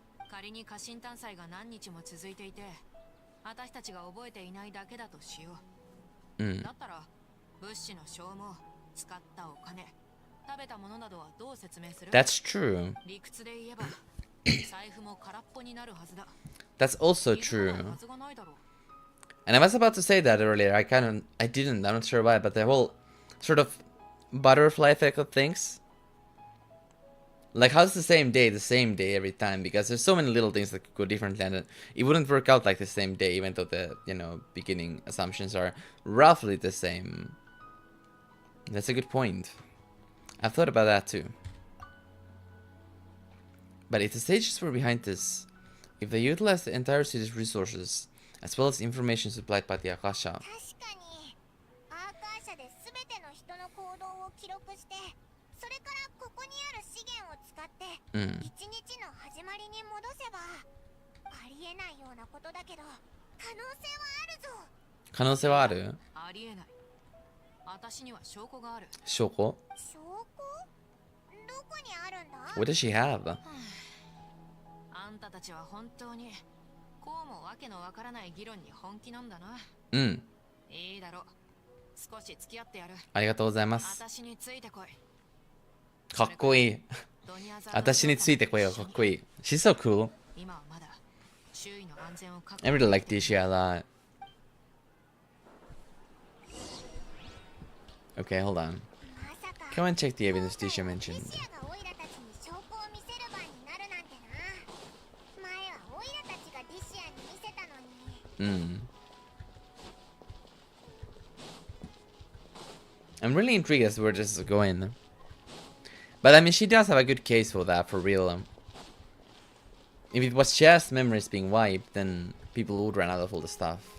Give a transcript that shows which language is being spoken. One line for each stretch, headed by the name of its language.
Japanese: 仮に家臣探査が何日も続いていて、私たちが覚えていないだけだとしよう。だったら物資の消耗、使ったお金、食べたものなどはどう説明する？
English: That's true.
Japanese: 理屈で言えば財布も空っぽになるはずだ。
English: That's also
Japanese: 水は
English: true.
Japanese: はずがないだろう。
English: And I was about to say that earlier. I didn't. I'm not sure why, but the whole sort of butterfly effect of things. Like, how's the same day every time? Because there's so many little things that could go differently, and it wouldn't work out like the same day, even though the, beginning assumptions are roughly the same. That's a good point. I've thought about that too. But if the sages were behind this, if they utilized the entire city's resources, as well as information supplied by the Akasha,
Japanese: 確かに。アーカー社で全ての人の行動を記録して、それからここにある資源を使って一日の始まりに戻せば、ありえないようなことだけど可能性はあるぞ。可能性はある？ありえない。私には証拠がある。証拠？証拠？どこにあるんだ？
English: What does she have?
Japanese: あんたたちは本当にこうもわけのわからない議論に本気なんだな。いいだろう。少し付き合ってやる。ありがとうございます。私についてこい。かっこいい。私についてこいよ、かっこいい。
English: She's so cool.
Japanese: 今はまだ周囲の安全を確保。
English: I really like Disha a lot. Okay, hold on. Come and check the evidence Disha mentioned.
Japanese: リシアがオイラたちに証拠を見せる場になるなんてな。前はオイラたちがリシアに見せたのに。
English: I'm really intrigued as to where this is going. But I mean, she does have a good case for that, for real. If it was just memories being wiped, then people would run out of all the stuff.